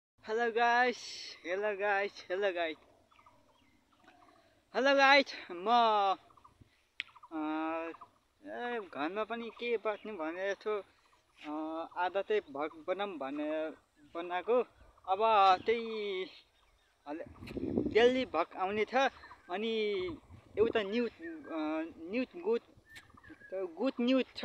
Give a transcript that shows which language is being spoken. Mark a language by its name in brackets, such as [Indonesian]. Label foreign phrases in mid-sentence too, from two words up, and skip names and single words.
[English] Hello guys, hello guys, hello guys, hello guys. [Nepali] म घरमा पनि के बस्ने भनेर यसो आधा चाहिँ भग बनाऊँ भनेर बनाएको। अब त्यही [English] daily vlog [Nepali] आउने छ। अनि एउटा [English] good news [Nepali] छ।